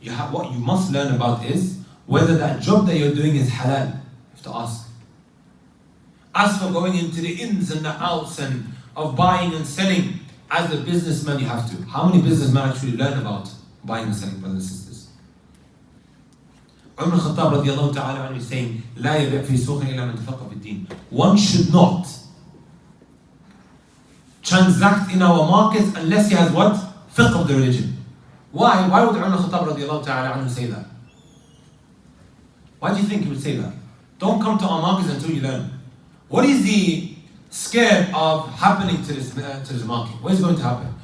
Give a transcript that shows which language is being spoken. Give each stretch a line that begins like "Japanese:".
English: What you must learn about is whether that job that you're doing is halal. You have to ask. As for going into the ins and the outs and of buying and selling, as a businessman you have to. How many businessmen actually learn about buying and selling, brothers and sisters? Umar Khattab radiallahu ta'ala anhu is saying,
Arabic: لا يبيع في سوق إلا من تفقه في الدين.
English: One should not transact in our markets unless he has what? Fiqh of the religion. Why? Why would Umar Khattab radiallahu ta'ala anhu say that? Why do you think he would say that? Don't come to our markets until you learn. What is the scare of happening to this market? What is going to happen?